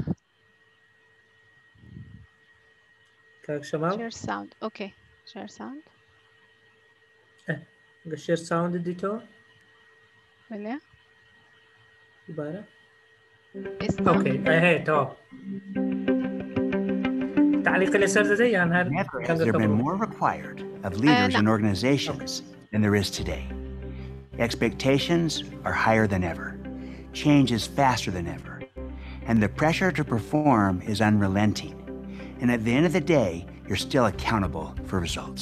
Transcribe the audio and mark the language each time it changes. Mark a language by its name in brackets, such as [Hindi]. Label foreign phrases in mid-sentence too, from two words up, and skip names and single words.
[Central Kurdish] کاک شەماڵ [English] Sound okay share sound [Central Kurdish] گە [English] Share sound [Central Kurdish] دیتەوە بلێ دوبارە ئێستا اوكي هەیەتەوە تعلیق لەسەر دەدەی یان هەر [English] Never has there been more required of leaders and organizations than there is today. Expectations are higher than ever. Change is faster than ever. And the pressure to perform is unrelenting. And at the end of the day, you're still accountable for results.